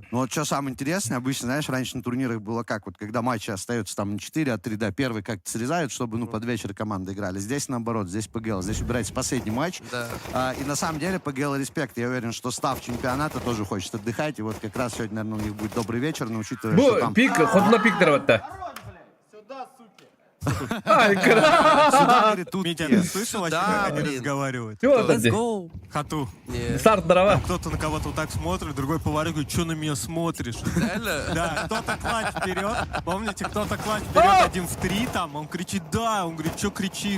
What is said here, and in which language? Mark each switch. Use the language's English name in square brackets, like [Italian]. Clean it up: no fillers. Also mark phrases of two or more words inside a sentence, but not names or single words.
[Russian] Ну вот что самое интересное, обычно, знаешь, раньше на турнирах было как, вот когда матчи остаются там не 4, а 3, да, первый как-то срезают, чтобы, ну, под вечер команды играли. Здесь наоборот, здесь ПГЛ, здесь убирается последний матч. Да. И на самом деле ПГЛ респект. Я уверен, что став чемпионата тоже хочет отдыхать. И вот как раз сегодня, наверное, у них будет добрый вечер, но учитывая, что [Turkish] Bu [Russian] там... [Turkish] pik, Hotu'na pik tarafta. Ay kral. [Russian] Сюда, говорит, тут Митя, есть. ты слышал, о чем Да, они блин. разговаривают? Чего [English] Let's [Russian] там? [English] go. [Russian] Хоту. Не. Старт дрова. Кто-то на кого-то вот так смотрит, другой поворот говорит, что на меня смотришь? Реально? Да, кто-то клач вперед. Помните, кто-то клач вперед 1 в 3 там, он кричит, да, он говорит, что кричишь?